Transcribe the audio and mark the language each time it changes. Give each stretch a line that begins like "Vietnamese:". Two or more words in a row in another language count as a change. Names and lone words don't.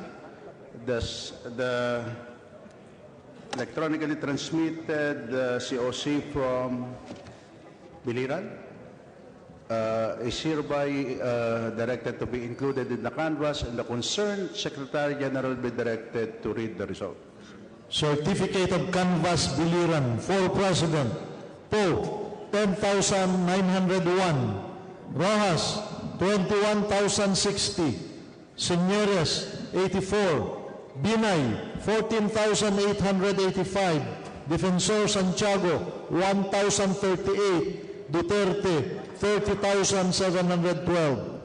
English: Does the electronically transmitted COC from Biliran is hereby directed to be included in the canvas, and the concerned Secretary General be directed to read the result. Certificate of Canvas Biliran for President, Poe 10,901, Rojas 21,060, Señores 84, Binay 14,885, Defensor Santiago 1,038, Duterte 30,712.